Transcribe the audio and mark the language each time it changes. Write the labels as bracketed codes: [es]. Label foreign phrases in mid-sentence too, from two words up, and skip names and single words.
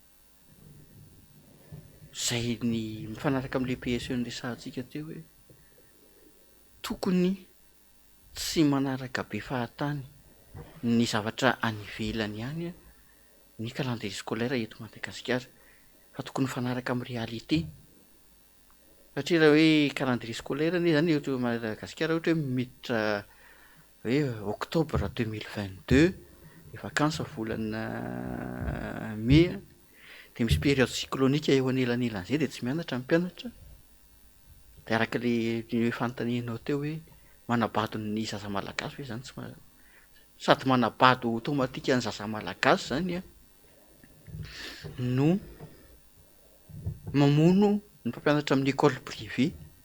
[mg] zay ny mifanaraka am'le PSE ny resahantsika teo hoe tokony tsy manaraka be fahatany ny zavatra any ivelany ihany a ny calendrier scolaire eto Madagasikara fa tokony mifanaraka amin'ny réalité satria raha hoe [fr] calendrier scolaire [mg] anie zany eto Madagasikara ohatra hoe miditra hoe octobre 2022 [fr] les vacances [mg] volana mai de misy [fr] période cyclonique [mg] eo anelanelan'izay de tsy mianatra ny mpianatra de araka le fanontanianao teo hoe manabado ny zaza malagasy hoe zany tsy sady manabado automatika ny zaza malagasy zany a no mamono ny mpampianatra amin'ny [fr] école privée